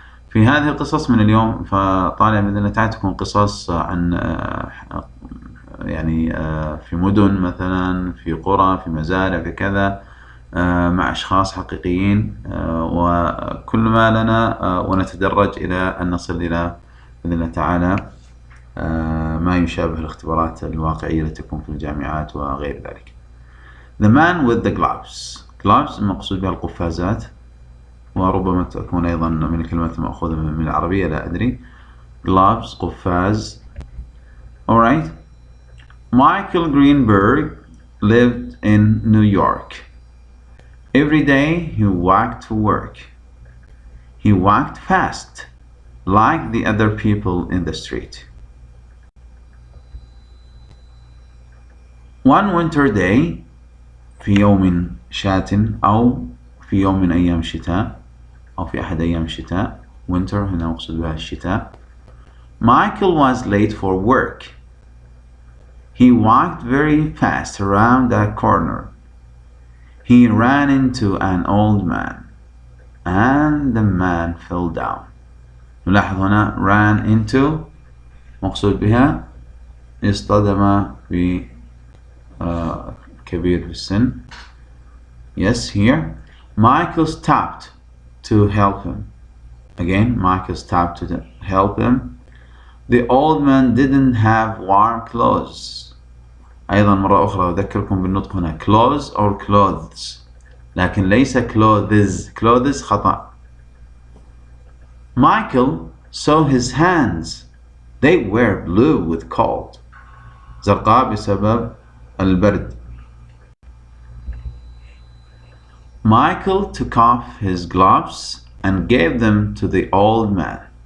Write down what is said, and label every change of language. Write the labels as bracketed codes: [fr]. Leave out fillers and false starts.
[ar] في هذه القصص من اليوم فطالع بإذن الله تعالى تكون قصص عن يعني في مدن مثلا، في قرى، في مزارع، في كذا، مع أشخاص حقيقيين، وكل ما لنا ونتدرج إلى أن نصل إلى بإذن الله تعالى ما يشابه الاختبارات الواقعية التي تكون في الجامعات وغير ذلك. [en] The man with the gloves. [ar] gloves المقصود بها القفازات، وربما تكون أيضا من الكلمات المأخوذة من العربية، لا أدري. [en] gloves [ar] قفاز. [en] Alright. Michael Greenberg lived in New York. Every day he walked to work. He walked fast, like the other people in the street. One winter day, [ar] في يوم شات أو في يوم من أيام الشتاء أو في أحد أيام الشتاء، winter هنا مقصود بها الشتاء. [en] Michael was late for work. He walked very fast around a corner. He ran into an old man, and the man fell down. [ar] نلاحظ هنا [en] ran into [ar] مقصود بها اصطدم ب كبير في السن. [en] Yes, here. Michael stopped to help him. Again, Michael stopped to help him. The old man didn't have warm clothes. [ar] أيضا مرة أخرى أذكركم بالنطق هنا [en] clothes or clothes، [ar] لكن ليس clothes خطأ. [en] Michael saw his hands. They were blue with cold. [ar] زرقاء بسبب البرد. [en] Michael took off his gloves and gave them to the old man.